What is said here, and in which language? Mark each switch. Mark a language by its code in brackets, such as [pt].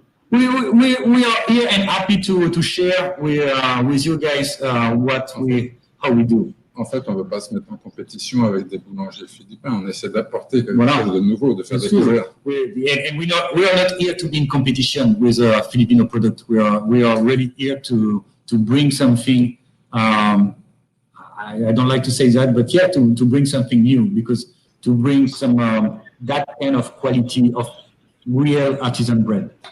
[en] we are here and happy to share with you guys how we do. [fr] En fait, on ne veut pas se mettre en compétition avec des boulangers philippins. On essaie d'apporter quelque chose de nouveau, de faire découvrir. [en] And we are not here to be in competition with a Filipino product. We are really here to bring something. I don't like to say that, but yeah, to bring something new, because to bring some that kind of quality of real artisan bread.